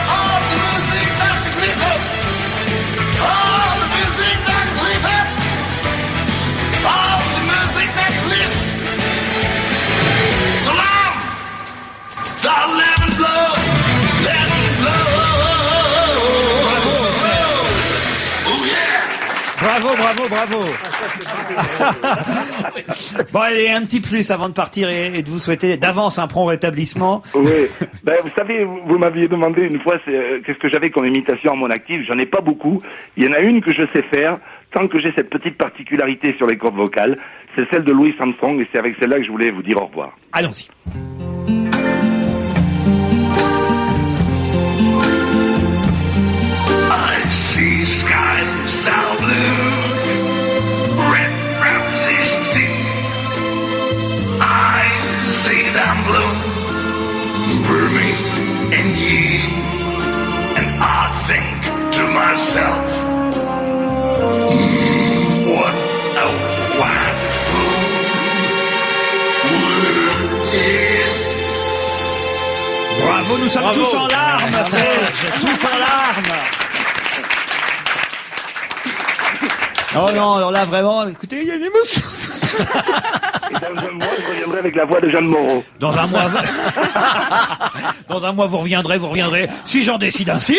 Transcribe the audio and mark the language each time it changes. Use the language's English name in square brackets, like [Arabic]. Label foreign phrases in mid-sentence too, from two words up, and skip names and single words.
[Dutch] Oh, de muziek dat ik lief heb. Oh, de muziek dat ik lief heb. Oh, de muziek dat ik lief. Zolang zal leven blauw, leven blauw. [English] Oh yeah. [French] Bravo, bravo, bravo. Bon, allez, un petit plus avant de partir et de vous souhaiter d'avance un prompt rétablissement. Oui. Ben, vous savez, vous m'aviez demandé une fois qu'est-ce que j'avais comme imitation à mon actif. J'en ai pas beaucoup. Il y en a une que je sais faire, tant que j'ai cette petite particularité sur les cordes vocales. C'est celle de Louis Armstrong et c'est avec celle-là que je voulais vous dire au revoir. Allons-y. [English] I see skies so blue, red roses deep. I see them blue for me and you, and I think to myself, what a wonderful world is. [French] Bravo, nous sommes tous en larmes, Serge, tous en larmes. Oh non, alors là vraiment, écoutez, il y a une émotion. Dans un mois, je reviendrai avec la voix de Jeanne Moreau. Dans un mois, dans un mois, vous reviendrez, si j'en décide ainsi.